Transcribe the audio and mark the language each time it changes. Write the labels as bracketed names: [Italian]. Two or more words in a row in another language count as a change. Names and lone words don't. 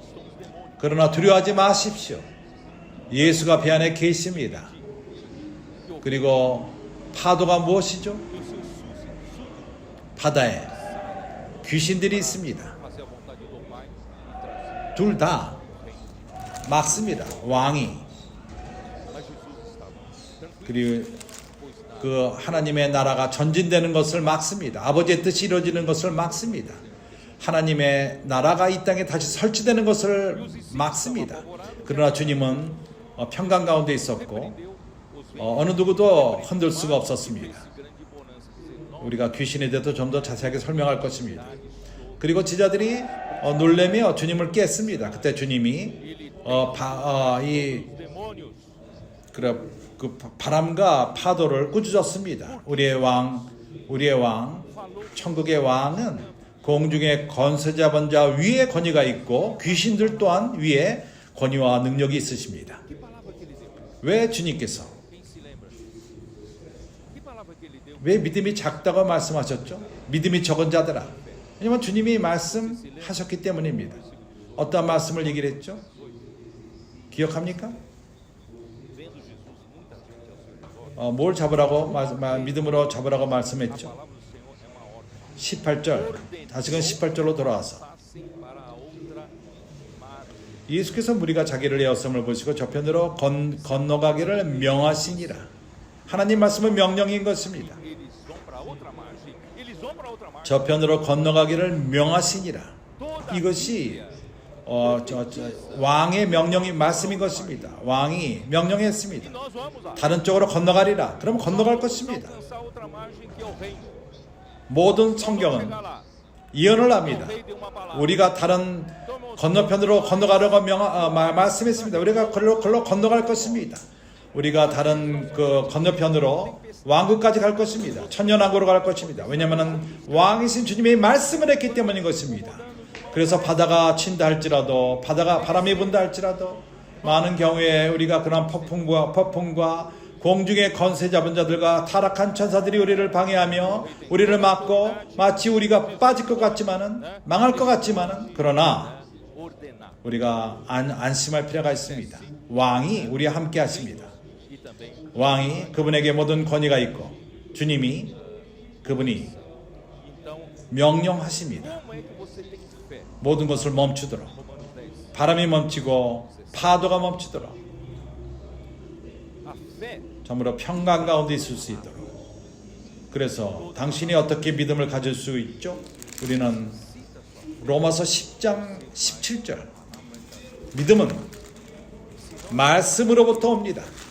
[Korean] 그러나 두려워하지 마십시오. 예수가 배 안에 계십니다. 그리고 파도가 무엇이죠? [Portuguese] E os seus súditos [Korean] 바다에 귀신들이 있습니다. [Portuguese] fazer a vontade do Pai e trazer [Korean] 둘 다 [Portuguese] o reino. [Korean] 막습니다. 왕이. [Portuguese] Mas Jesus estava tranquilo, [Korean] 그리고 [Portuguese] pois nada [Korean] 그 하나님의 나라가 전진되는 것을 막습니다. 아버지의 뜻이 이루어지는 것을 막습니다. 하나님의 나라가 이 땅에 다시 설치되는 것을 막습니다. 그러나 주님은 평강 가운데 있었고 [Portuguese] deu os ventos [Korean] 어느 누구도 흔들 수가 없었습니다. [Portuguese] esse grande bonança, dizer, [Korean] 우리가 귀신에 대해서 좀 더 자세하게 설명할 것입니다. 그리고 제자들이 놀래며 주님을 깼습니다. 그때 주님이 [Portuguese] os demônios [Korean] 그 바람과 파도를 꾸짖었습니다. 우리의 왕, 천국의 왕은 공중의 권세 잡은 자 위에 권위가 있고 귀신들 또한 위에 권위와 능력이 있으십니다. [Portuguese] que palavra que ele deu? [Korean] 왜 주님께서 [Portuguese] Quem se lembra? Que palavra que ele deu? [Korean] 왜 믿음이 작다고 말씀하셨죠? 믿음이 적은 자들아. 왜냐하면 주님이 말씀하셨기 때문입니다. 어떤 말씀을 얘기를 했죠? 기억합니까? [Portuguese] Vendo Jesus, muita gente ao seu redor. [Korean] 뭘 잡으라고 믿음으로 잡으라고 말씀했죠? [Portuguese] A palavra do Senhor é uma ordem. [Korean] 18절. 다시금 18절로 돌아와서 [Portuguese] Passem para a outra margem. [Korean] 예수께서 무리가 자기를 에어섬을 보시고 저편으로 건너가기를 명하시니라. 하나님 말씀은 명령인 것입니다. [Portuguese] Eles vão para a outra margem. Eles vão para a outra margem. [Korean] 저편으로 건너가기를 명하시니라. [Portuguese] Toda [Korean] 이것이 왕의 명령이 말씀인 것입니다. 왕이 명령했습니다. [Portuguese] E nós vamos lá. [Korean] 다른 쪽으로 건너가리라. 그럼 건너갈 것입니다. [Portuguese] Alcançar a outra margem que é o reino. [Korean] 모든 [Portuguese] Vamos [Korean] 성경은 [Portuguese] chegar lá. [Korean] 예언을 [Portuguese] O [Korean] 합니다. [Portuguese] rei deu uma palavra. [Korean] 우리가 다른 건너편으로 건너가려고 말씀했습니다. 우리가 걸로 건너갈 것입니다. 우리가 다른 그 건너편으로 왕국까지 갈 것입니다. 천년왕국으로 갈 것입니다. 왜냐하면 왕이신 주님의 말씀을 했기 때문인 것입니다. 그래서 바다가 친다 할지라도 바다가 바람이 분다 할지라도 많은 경우에 우리가 그런 폭풍과 공중의 권세 잡은 자들과 타락한 천사들이 우리를 방해하며 우리를 막고 마치 우리가 빠질 것 같지만은 망할 것 같지만은 그러나 [Portuguese] Ordenar. [Korean] 우리가 안심할 필요가 있습니다. 왕이 우리와 함께 하십니다. [Portuguese] E também [Korean] 왕이 그분에게 모든 권위가 있고 주님이 그분이 [Portuguese] então [Korean] 명령하십니다. [Portuguese] como é que você tem fé? [Korean] 모든 것을 멈추도록 [Portuguese] Romanos 10. [Korean] 바람이 멈추고 파도가 멈추도록 [Portuguese] A fé [Korean] 참으로 평강 가운데 있을 수 있도록. 그래서 당신이 어떻게 믿음을 가질 수 있죠? 우리는 로마서 10장 17절 믿음은 말씀으로부터 옵니다.